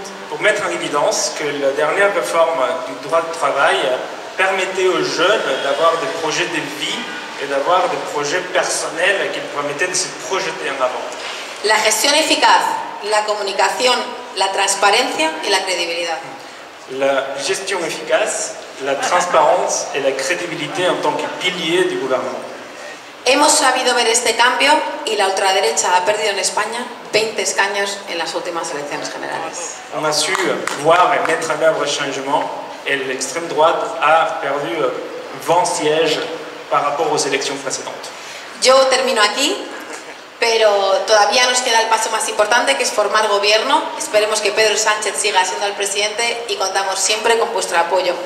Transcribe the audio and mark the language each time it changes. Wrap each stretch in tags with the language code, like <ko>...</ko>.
<fr>pour mettre en évidence que la dernière réforme du droit de travail permettait aux jeunes d'avoir des projets de vie et d'avoir des projets personnels qui permettaient de se projeter en avant.</fr> <es>La gestión eficaz, la comunicación, la transparencia y la credibilidad.</es> <fr>La gestion efficace, la transparence et la crédibilité en tant que pilier du gouvernement.</fr> <es>Hemos sabido ver este cambio y la ultraderecha ha perdido en España 20 escaños en las últimas elecciones generales.</es> <fr>On a su voir et mettre en œuvre un changement et l'extrême droite a perdu 20 sièges par rapport aux élections précédentes.</fr> <es>Yo termino aquí, pero todavía nos queda el paso más importante, que es formar gobierno. Esperemos que Pedro Sánchez siga siendo el presidente y contamos siempre con vuestro apoyo.</es>